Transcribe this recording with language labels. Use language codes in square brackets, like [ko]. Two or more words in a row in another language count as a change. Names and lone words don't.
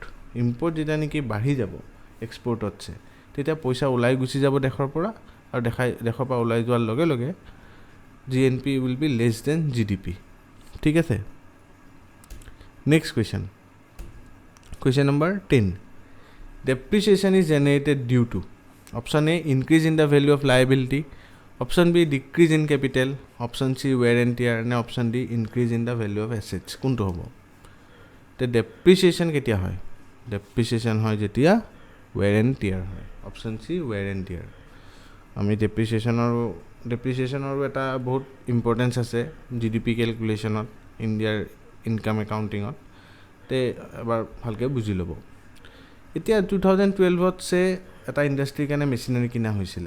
[as] ইম্পৰ্ট যেতিয়া নেকি বাঢ়ি যাব এক্সপৰ্টতছে, তেতিয়া পইচা ওলাই গুচি যাব দেশৰ পৰা, আৰু দেশৰ পৰা ওলাই যোৱাৰ লগে লগে GNP [en] will be less than [as] GDP। ঠিক আছে, [en] next question number 10, depreciation is generated due to option A increase in the value of liability, option B decrease in capital, option C wear and tear, নে option D increase in the value of assets। [as] কোনটো হ'ব? তে depreciation কেতিয়া হয়? depreciation হয় যেতিয়া [en] wear and tear [as] হয়। [en] option C wear and tear। [as] আমি depreciationৰো এটা বহুত ইম্পৰ্টেঞ্চ আছে GDP কেলকুলেশ্যনত, ইণ্ডিয়াৰ [en] income accounting. [as] তে এবাৰ ভালকৈ বুজি ল'ব। এতিয়া 2012তছে এটা ইণ্ডাষ্ট্ৰীৰ কাৰণে মেচিনাৰী কিনা হৈছিলে।